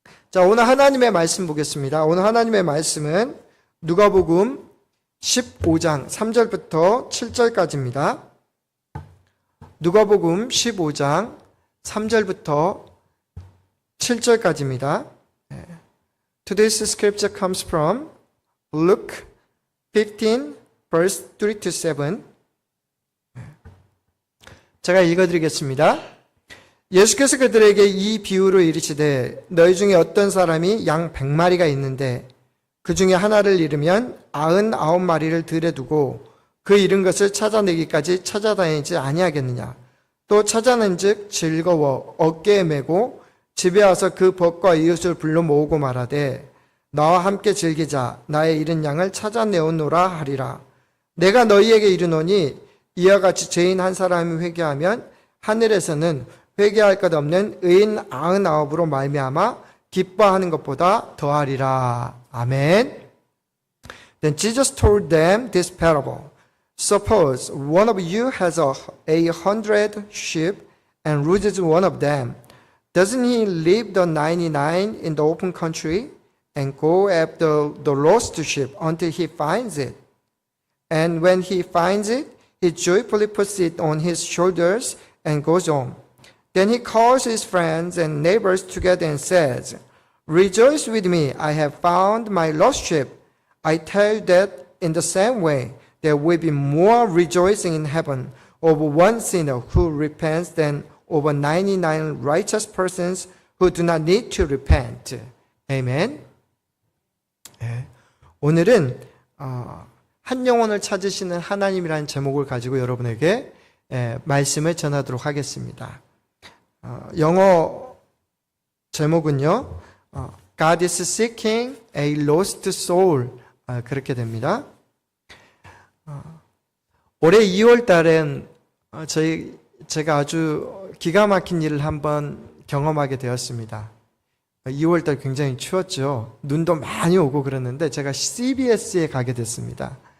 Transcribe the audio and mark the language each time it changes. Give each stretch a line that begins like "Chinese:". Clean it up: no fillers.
Korean: 자, 오늘 하나님의 말씀 보겠습니다. 오늘 하나님의 말씀은 누가복음 15장 3절부터 7절까지입니다. 누가복음 15장 3절부터 7절까지입니다.
English: Today's scripture comes from Luke 15 verse 3 to 7.
Korean: 제가 읽어드리겠습니다. 예수께서 그들에게 이 비유로 이르시되 너희 중에 어떤 사람이 양 100마리가 있는데 그 중에 하나를 잃으면 99마리를 들에 두고 그 잃은 것을 찾아내기까지 찾아다니지 아니하겠느냐. 또 찾아낸즉 즐거워 어깨에 메고 집에 와서 그 벗과 이웃을 불러 모으고 말하되 나와 함께 즐기자. 나의 잃은 양을 찾아내오노라 하리라. 내가 너희에게 이르노니 이와 같이 죄인 한 사람이 회개하면 하늘에서는 회개할 것 없는 의인 99으로 말미암아 기뻐하는 것보다 더하리라. 아멘.
English: Then Jesus told them this parable. Suppose one of you has 100 sheep and loses one of them. Doesn't he leave the 99 in the open country and go after the lost sheep until he finds it? And when he finds it, he joyfully puts it on his shoulders and goes home. Then he calls his friends and neighbors together and says, Rejoice with me, I have found my lost sheep. I tell you that in the same way, there will be more rejoicing in heaven over one sinner who repents than over 99 righteous persons who do not need to repent. Amen.
Korean: 오늘은 한 영혼을 찾으시는 하나님이라는 제목을 가지고 여러분에게 말씀을 전하도록 하겠습니다. 영어 제목은요,
English: God is seeking a lost soul.
Korean: 그렇게 됩니다. 올해 2월 달엔 제가 아주 기가 막힌 일을 한번 경험하게 되었습니다. 2월 달 굉장히 추웠죠. 눈도 많이 오고 그랬는데 제가 CVS에 가게 됐습니다.